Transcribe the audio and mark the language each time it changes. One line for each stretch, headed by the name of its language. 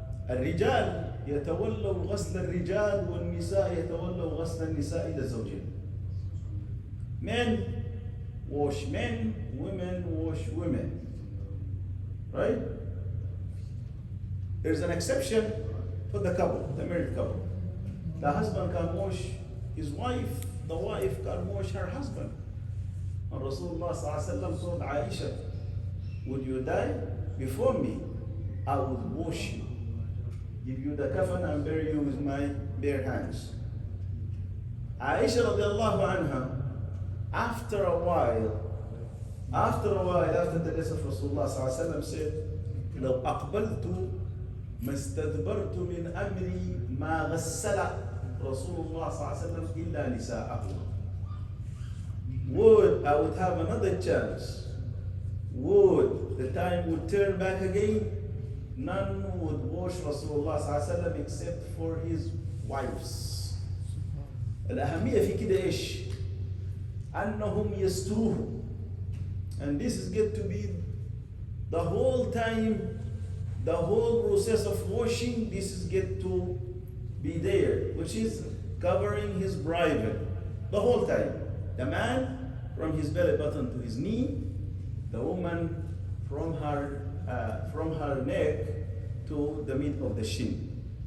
Arabic: الرجال يتولوا غسل الرجال والنساء يتولوا غسل النساء للزوجين.
English: Men wash men, women wash women. Right? There's an exception for the couple, the married couple. The husband can wash his wife, the wife can wash her husband. And Rasulullah ﷺ told Aisha, would you die before me? I would wash you, give you the kafan and bury you with my bare hands. Aisha radiallahu anha, after a while, after the death of Rasulullah ﷺ said,
Arabic: لو أقبلت ما استدبرت من أمري ما غسل رسول الله صلى الله عليه وسلم إلا نساءه.
English: I would have another chance. The time would turn back again. None would wash Rasulullah صلى الله عليه وسلم except for his wives.
Arabic: الأهمية في كده إيش؟ أنهم يستروه.
English: And this is get to be the whole time, the whole process of washing, this is get to be there, which is covering his private the whole time. The man from his belly button to his knee, the woman from her neck to the mid of the shin.